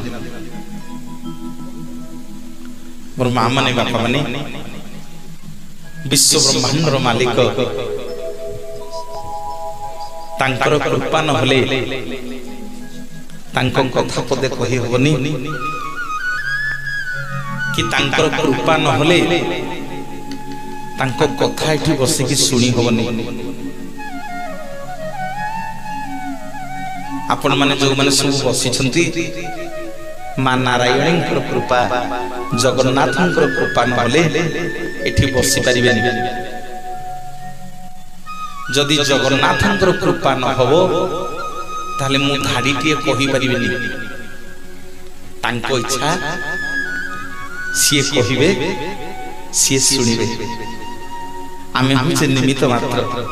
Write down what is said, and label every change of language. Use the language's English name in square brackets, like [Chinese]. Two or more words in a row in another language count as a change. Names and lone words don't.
[Odia] ମୋର ମାଁ ମାନେ ବାପା ମାନେ ବିଶ୍ୱ ବ୍ରହ୍ମାଣ୍ଡର ମାଲିକ ତାଙ୍କର କୃପା ନ ହେଲେ ତାଙ୍କ କଥା ପଦେ କହି ହେବନି କି ତାଙ୍କର କୃପା ନ ହେଲେ ତାଙ୍କ କଥା ଏଠି ବସି କି ଶୁଣି ହେବନି। ଆପଣ ମାନେ ଯେ ମାନେ ସବୁ ବସି ଛନ୍ତି ମା ନାରାୟଣୀଙ୍କର କୃପା ଜଗନ୍ନାଥଙ୍କର କୃପା ନ ହେଲେ ଏଠି ବସି ପାରିବେନି। ଯଦି ଜଗନ୍ନାଥଙ୍କର କୃପା ନ ହେବ ତାହେଲେ ମୁଁ ଧାଡ଼ିଏ କହି ପାରିବିନି। ତାଙ୍କ ଇଚ୍ଛା ସିଏ କହିବେ ସିଏ ଶୁଣିବେ ଆମେ ହଉଛେ ନିମିତ୍ତ ମାତ୍ର।